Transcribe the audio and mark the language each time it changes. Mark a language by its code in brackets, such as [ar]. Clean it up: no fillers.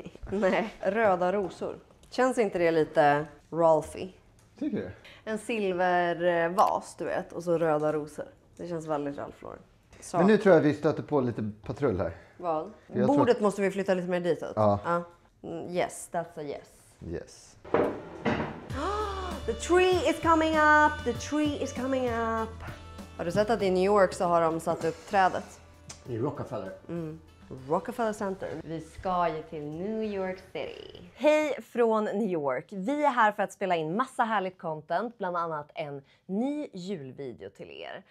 [sv] Nej, röda rosor. Känns inte det lite Ralphie? Tycker du? En silvervas, du vet, och så röda rosor. Det känns väldigt Ralph Lauren. Så. Men nu tror jag att vi stöter på lite patrull här. Vad? Jag Bordet måste vi flytta lite mer ditåt. Ja. [en] Yes, that's a yes. Yes. The tree is coming up, the tree is coming up. [sv] Har du sett att i New York så har de satt upp trädet? I Rockefeller. Rockefeller Center. Vi ska ju till New York City. Hej från New York. Vi är här för att spela in massa härligt content, bland annat en ny julvideo till er.